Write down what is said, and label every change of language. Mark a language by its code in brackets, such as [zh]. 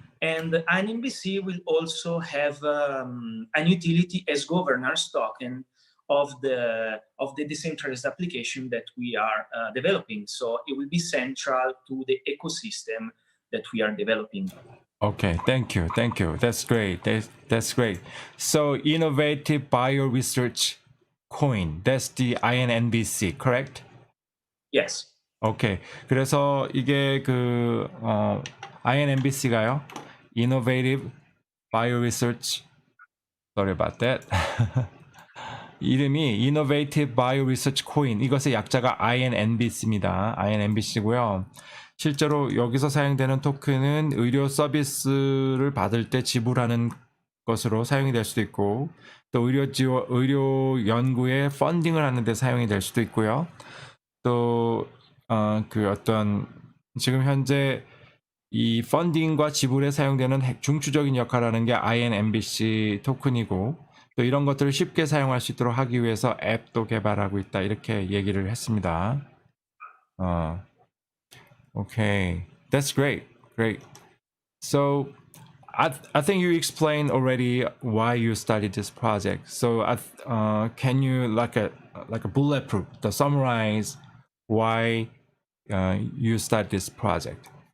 [en] And INNBC will also have an utility as governance token of the decentralized application that we are developing. So it will be central to the ecosystem that we are developing. Okay, thank you. That's great. That's great. So Innovative Bioresearch Coin, that's the INNBC, correct? Yes. Okay. [ko] 그래서 이게 그 INNBC가요. [en] Innovative Bioresearch. Sorry about that. [ko] 이름이 Innovative Bioresearch Coin. 이것의 약자가 INNBC입니다. INNBC고요. 실제로 여기서 사용되는 토큰은 의료 서비스를 받을 때 지불하는 것으로 사용이 될 수도 있고, 또 의료 연구에 펀딩을 하는 데 사용이 될 수도 있고요. 또 그 어떤 지금 현재 이 펀딩과 지불에 사용되는 중추적인 역할을 하는 게 INNBC 토큰이고, 또 이런 것들을 쉽게 사용할 수 있도록 하기 위해서 앱도 개발하고 있다, 이렇게 얘기를 했습니다. [en] Okay, that's great. So I think you explained already why you started this project. So can you like a bulletproof to summarize why you start this project?